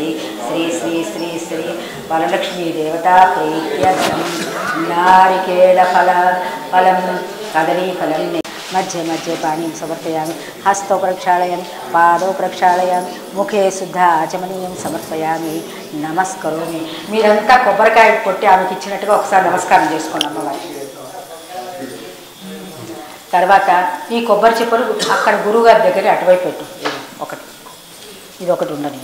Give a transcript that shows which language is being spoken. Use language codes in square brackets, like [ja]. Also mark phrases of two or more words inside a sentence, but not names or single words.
[sa] శ్రీ శ్రీ శ్రీ శ్రీ వరలక్ష్మీ దేవతా ప్రీత్యర్థం నారికేళ ఫలం కదలీఫలం मध्ये मध्ये पाणिं समर्पयामि, हस्तौ प्रक्षालयामि, पादौ प्रक्षालयामि, मुखे శుద్ధ ఆచమనీయం సమర్పయామి, నమస్కరోమి. [te] మీరంతా కొబ్బరికాయ కొట్టి ఆమెకి ఇచ్చినట్టుగా ఒకసారి నమస్కారం చేసుకోండి అమ్మవారికి. తర్వాత ఈ కొబ్బరి చిప్పలు అక్కడ గురువుగారి దగ్గర అటువైపు పెట్టు. ఒకటి ఇది ఒకటి ఉండని.